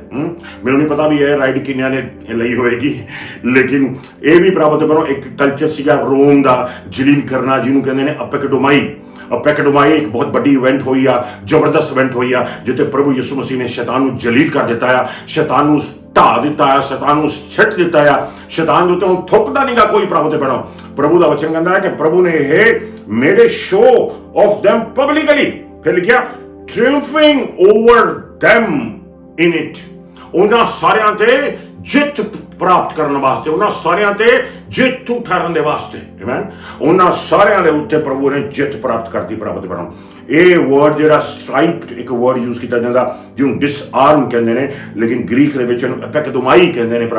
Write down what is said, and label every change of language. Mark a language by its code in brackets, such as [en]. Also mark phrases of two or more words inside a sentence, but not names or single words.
[pa] ਮੈਨੂੰ ਨਹੀਂ ਪਤਾ ਵੀ ਇਹ ਰਾਈਡ ਕਿੰਨਿਆਂ ਨੇ ਲਈ ਹੋਏਗੀ, ਲੇਕਿਨ ਇਹ ਵੀ ਪ੍ਰਾਪਤ ਬਣੋ ਇੱਕ ਕਲਚਰ ਸੀਗਾ ਰੋਮ ਦਾ, ਜਲੀਲ ਕਰਨਾ, ਜਿਹਨੂੰ ਕਹਿੰਦੇ ਨੇ ਅਪੈਕਡੋਮਾਈ। ਇੱਕ ਬਹੁਤ ਵੱਡੀ ਇਵੈਂਟ ਹੋਈ ਆ, ਜ਼ਬਰਦਸਤ ਇਵੈਂਟ ਹੋਈ ਆ, ਜਿੱਥੇ ਪ੍ਰਭੂ ਯਿਸੂ ਮਸੀਹ ਨੇ ਸ਼ੈਤਾਨ ਨੂੰ ਜਲੀਲ ਕਰ ਦਿੱਤਾ ਆ, ਸ਼ੈਤਾਨ ਨੂੰ ਢਾ ਦਿੱਤਾ ਆ, ਸ਼ੈਤਾਨ ਨੂੰ ਛੱਡ ਦਿੱਤਾ ਆ, ਸ਼ੈਤਾਨ ਦੇ ਉੱਤੇ ਹੁਣ ਥੁੱਕਦਾ ਨਹੀਂਗਾ ਕੋਈ। ਪ੍ਰਭੂ ਦਾ ਵਚਨ ਕਹਿੰਦਾ ਹੈ ਕਿ ਪ੍ਰਭੂ ਨੇ ਇਹ [en] made a show of them publicly, [pa] ਫਿਰ ਲਿਖਿਆ [en] triumphing over them in it, [pa] ਉਹਨਾਂ ਸਾਰਿਆਂ ਤੇ ਜਿੱਤ ਪ੍ਰਾਪਤ ਕਰਨ ਵਾਸਤੇ, ਉਹਨਾਂ ਸਾਰਿਆਂ ਤੇ ਜੇਤੂ ਠਹਿਰਨ ਦੇ ਵਾਸਤੇ। ਆਮੇਨ। ਉਹਨਾਂ ਸਾਰਿਆਂ ਦੇ ਉੱਤੇ ਪ੍ਰਭੂ ਨੇ ਜਿੱਤ ਪ੍ਰਾਪਤ ਕਰਤੀ। ਇਹ ਵਰਡ ਜਿਹੜਾ ਸਟ੍ਰਾਈਪ, ਇੱਕ [en] word use [pa] ਕੀਤਾ ਜਾਂਦਾ ਜਿਹਨੂੰ ਡਿਸਆਰਮ ਕਹਿੰਦੇ ਨੇ, ਲੇਕਿਨ ਗ੍ਰੀਕ ਦੇ ਵਿੱਚ ਇਹਨੂੰ ਐਪੈਕਡੋਮਾਈ ਕਹਿੰਦੇ ਨੇ।